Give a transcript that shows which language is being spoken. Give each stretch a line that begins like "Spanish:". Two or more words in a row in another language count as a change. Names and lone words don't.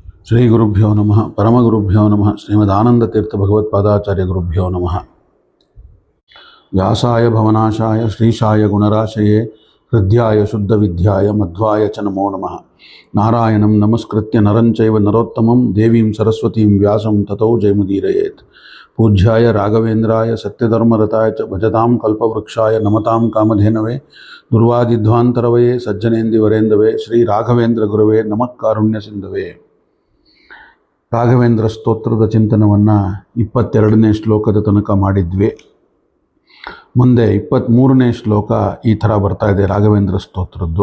Sanskrit: ಶ್ರೀ ಗುರುಭ್ಯೋ ನಮಃ ಪರಮಗುರುಭ್ಯೋ ನಮಃ ಶ್ರೀಮದಾನಂದತೀರ್ಥ ಭಗವತ್ಪಾದಾಚಾರ್ಯ ಗುರುಭ್ಯೋ ನಮಃ. ವ್ಯಾಸಾಯ ಭವನಾಶಾಯ ಶ್ರೀಶಾಯ ಗುಣರಾಶಯೇ ಹೃದ್ಯಾಯ ಶುದ್ಧ ವಿದ್ಯಾಯ ಮಧ್ವಾಯ ಚ ನಮೋ ನಮಃ. ನಾರಾಯಣಂ ನಮಸ್ಕೃತ್ಯ ನರಂಚೈವ ನರೋತ್ತಮಂ ದೇವೀಂ ಸರಸ್ವತೀಂ ವ್ಯಾಸಂ ತತೋ ಜಯಮುದೀರಯೇತ್. ಪೂಜ್ಯಾಯ ರಾಘವೇಂದ್ರಾಯ ಸತ್ಯಧರ್ಮರತಾಯ ಚ ಭಜತಾಂ ಕಲ್ಪವೃಕ್ಷಾಯ ನಮತಾಂ ಕಾಮಧೇನವೇ ದುರ್ವಾದಿಧ್ವಾಂತರವಯೇ ಸಜ್ಜನೇಂದಿವರೇಂದವೇ ಶ್ರೀ ರಾಘವೇಂದ್ರ ಗುರುವೇ ನಮಃ ಕಾರುಣ್ಯ ಸಿಂಧವೇ.
Kannada: ರಾಘವೇಂದ್ರ ಸ್ತೋತ್ರದ ಚಿಂತನವನ್ನು 22ನೇ ಶ್ಲೋಕದ ತನಕ ಮಾಡಿದ್ವಿ. ಮುಂದೆ 23ನೇ ಶ್ಲೋಕ ಈ ಥರ ಬರ್ತಾ ಇದೆ ರಾಘವೇಂದ್ರ ಸ್ತೋತ್ರದ್ದು.